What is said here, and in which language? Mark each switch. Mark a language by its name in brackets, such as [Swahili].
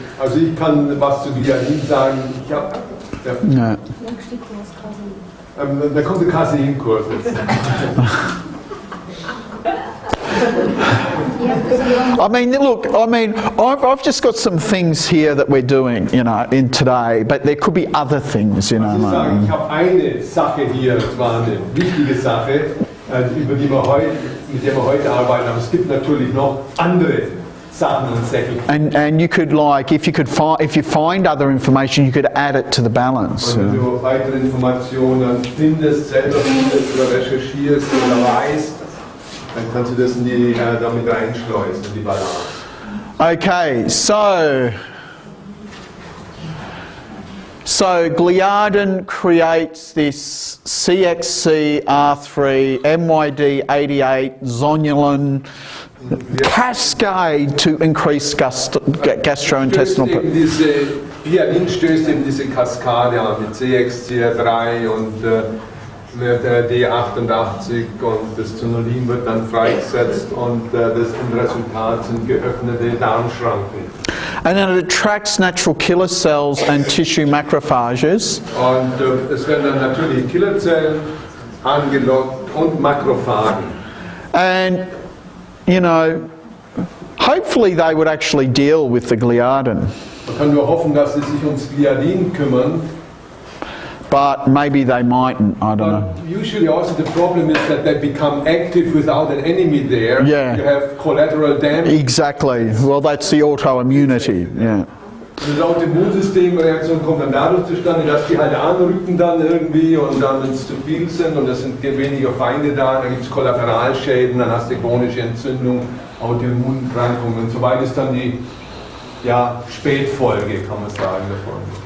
[German] Also ich kann was zu Gliadin sagen. Ich hab, ja. [English] no. [German] Da kommt der Caseinkurs jetzt. [English] I mean, look, I've just got some things here that we're doing, in today, but there could be other things, [German] Ich sage, ich habe eine Sache hier, das war eine wichtige Sache, mit der wir heute arbeiten, aber es gibt natürlich noch andere Sachen und Säcke. [English] And you could if you find other information, you could add it to the balance. [German] Und wenn du weitere Informationen findest, selber findest oder recherchierst oder weißt, dann kannst du das damit reinschleusen, in die Balance. [English] Okay, so So Gliadin creates this CXCR3, MYD88, zonulin cascade to increase gastrointestinal. [German] Gliadin stößt eben diese Kaskade an mit CXCR3 und der D88 und das Zonulin wird dann freigesetzt und das Endresultat sind geöffnete Darmschranken. [English] And then it attracts natural killer cells and tissue macrophages. [German] Und es werden dann natürliche Killerzellen angelockt und Makrophagen. [English] And, you know, hopefully they would actually deal with the gliadin. [German] Man kann nur hoffen, dass sie sich ums Gliadin kümmern. [English] But maybe they mightn't, I don't know. Usually also the problem is that they become active without an enemy there. Yeah. You have collateral damage. Exactly. Well, that's the autoimmunity, yeah. [German] Die Autoimmunsystemreaktion kommt dann dadurch zustande, dass die halt anrücken dann irgendwie und dann, wenn es zu viel sind und es sind weniger Feinde da, dann gibt es Kollateralschäden, dann hast du chronische Entzündung, Autoimmunerkrankungen und so weiter ist dann die Spätfolge, kann man sagen, davon.